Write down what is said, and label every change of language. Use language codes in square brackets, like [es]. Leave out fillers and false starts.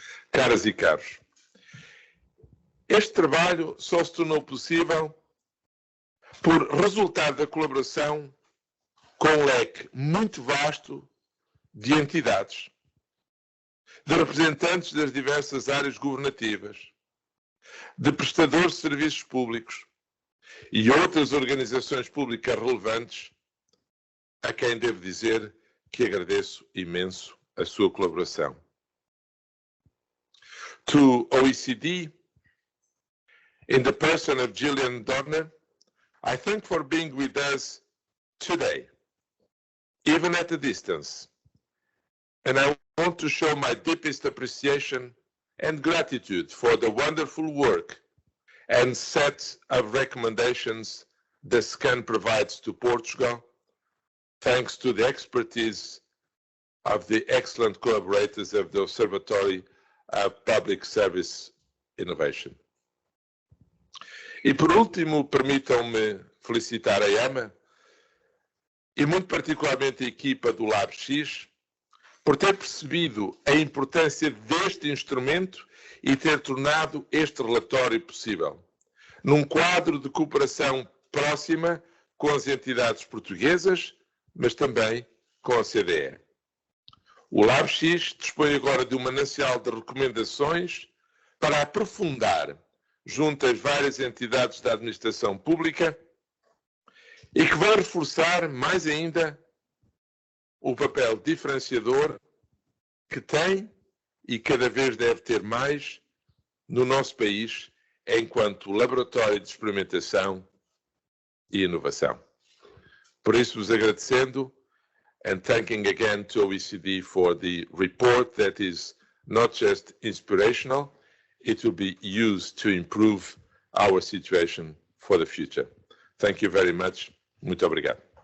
[pt] Caras e caros, este trabalho só se tornou possível por resultado da colaboração com um leque muito vasto de entidades, de representantes das diversas áreas governativas, de prestadores de serviços públicos e outras organizações públicas relevantes, a quem devo dizer que agradeço imenso a sua colaboração. [en] To OECD, in the person of Gillian Dorner, I thank for being with us today, even at a distance, and I want to show my deepest appreciation and gratitude for the wonderful work and set of recommendations the SCAN provides to Portugal, thanks to the expertise of the excellent collaborators of the Observatory of Public Service Innovation. [pt] E por último, permitam-me felicitar a EMA e muito particularmente a equipa do LabX por ter percebido a importância deste instrumento e ter tornado este relatório possível, num quadro de cooperação próxima com as entidades portuguesas, mas também com a OCDE. O LabX dispõe agora de um manancial de recomendações para aprofundar junto às várias entidades da administração pública e que vai reforçar mais ainda o papel diferenciador que tem e cada vez deve ter mais no nosso país enquanto laboratório de experimentação e inovação. Por isso, vos agradecendo [en] and thanking again to OECD for the report that is not just inspirational, it will be used to improve our situation for the future. Thank you very much. [pt] Muito obrigado.